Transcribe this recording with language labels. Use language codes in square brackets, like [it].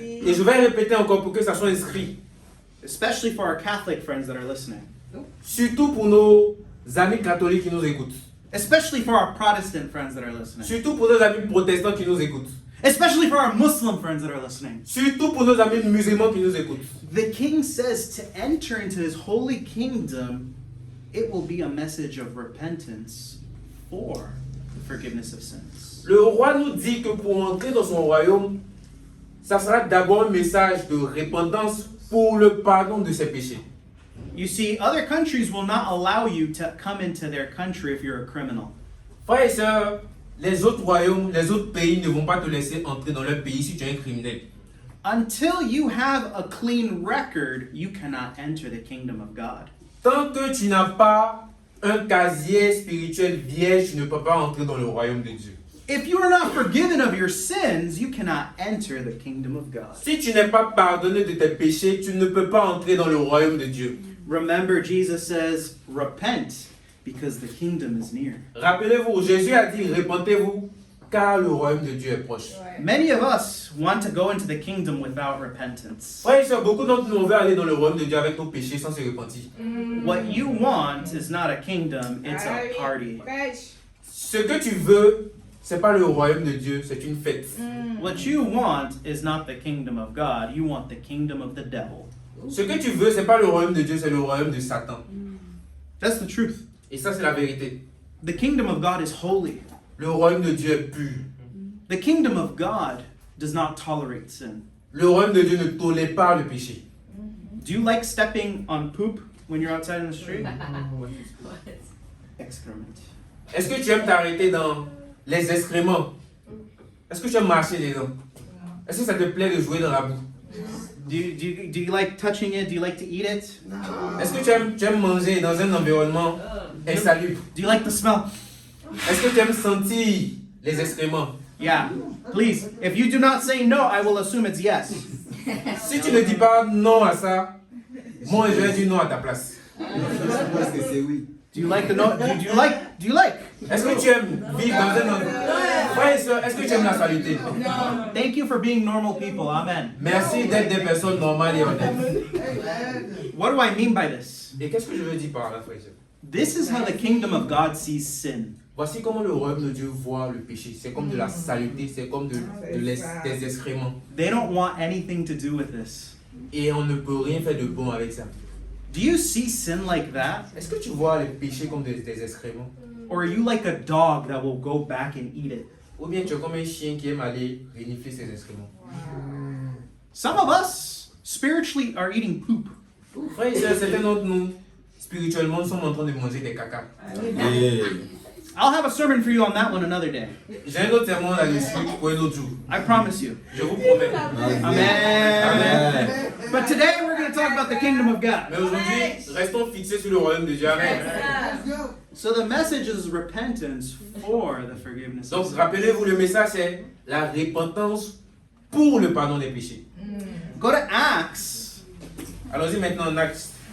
[fr] Et je vais répéter encore pour que ça soit inscrit. [en] especially for our Catholic friends that are listening, [fr] Surtout pour nos amis catholiques qui nous écoutent. [en] especially for our Protestant friends that are listening, [fr] Surtout pour nos amis protestants qui nous écoutent. [en] especially for our Muslim friends that are listening. [fr] Surtout pour nos amis musulmans qui nous écoutent. [en] The king says to enter into his holy kingdom, it will be a message of repentance for the forgiveness of sins. [fr] Le roi nous dit que pour entrer dans son royaume, ça sera d'abord un message de repentance pour le pardon de ses péchés. [en] You see, other countries will not allow you to come into their country if you're a criminal. [fr] Frères et sœurs, les autres royaumes, les autres pays ne vont pas te laisser entrer dans leur pays si tu es un criminel. [en] Until you have a clean record, you cannot enter the kingdom of God. [fr] Tant que tu n'as pas un casier spirituel vierge, tu ne peux pas entrer dans le royaume de Dieu. [en] If you are not forgiven of your sins, you cannot enter the kingdom of God. [fr] Si tu n'es pas pardonné de tes péchés, tu ne peux pas entrer dans le royaume de Dieu. [en] Remember, Jesus says, repent, because the kingdom is near. [fr] Rappelez-vous, Jésus a dit, répentez-vous, car le royaume de Dieu est proche. [en] Many of us want to go into the kingdom without repentance. [fr] Frères et sœurs, beaucoup d'entre nous, on veut aller dans le royaume de Dieu avec nos péchés sans se repentir. [en] What you want is not a kingdom, it's a party. [fr] Ce que tu veux, c'est pas le royaume de Dieu, c'est une fête. [en] What you want is not the kingdom of God, you want the kingdom of the devil. [fr] Ce que tu veux, c'est pas le royaume de Dieu, c'est le royaume de Satan. [en] That's the truth. [fr] Et ça, c'est la vérité. [en] The kingdom of God is holy. [fr] Le royaume de Dieu est pur. [en] The kingdom of God does not tolerate sin. [fr] Le royaume de Dieu ne tolère pas le péché. [en] Do you like stepping on poop when you're outside in the street? Excrement. [fr] Est-ce que tu aimes t'arrêter dans les excréments? Est-ce que tu aimes marcher dedans? Est-ce que ça te plaît de jouer dans la boue? [en] Do you like touching it? Do you like to eat it? [fr] Est-ce que tu aimes manger dans un environnement insalubre? [en] Do you like the smell? [fr] Est-ce que tu aimes sentir les excréments? [en] Yeah. Please, if you do not say no, I will assume it's yes. [fr] Si tu ne dis pas non à ça, moi je vais dire non à ta place. Je pense que c'est oui. [en] Do you like the no? Do you like? [fr] Est-ce que tu aimes vivre dans un environnement? Frères et sœurs, est-ce que tu aimes la saluté? [en] Thank you for being normal people. Amen. [fr] Merci d'être des personnes normales et honnêtes. [en] What do I mean by this? [fr] Et qu'est-ce que je veux dire par là, frères et sœurs? [en] This is how the kingdom of God sees sin. [fr] Voici comment le royaume de Dieu voit le péché. C'est comme de la saleté, c'est comme des excréments. [en] They don't want anything to do with this. [fr] Et on ne peut rien faire de bon avec ça. [en] Do you see sin like that? [fr] Est-ce que tu vois les péchés comme des excréments? [en] Or are you like a dog that will go back and eat it? [fr] Ou bien tu es comme un chien qui aime aller renifler ses excréments? [en] Some of us spiritually are eating poop. [fr] Frères et sœurs, certains d'entre nous, spirituellement, sommes en train de manger des caca. Et [en] I'll have a sermon for you on that one another day. [fr] J'ai un autre sermon là-dessus pour un autre jour. [en] I promise you. [fr] Je vous promets. Amen. [en] But today we're going to talk about the kingdom of God. [fr] Mais aujourd'hui, restons fixés sur le royaume de Dieu. Amen. [en] So the message is repentance for the forgiveness of [fr] Donc, [en] sin. [fr] rappelez-vous, le message c'est la repentance pour le pardon des péchés. [en] Go to Acts. [fr] Allons-y maintenant en Actes.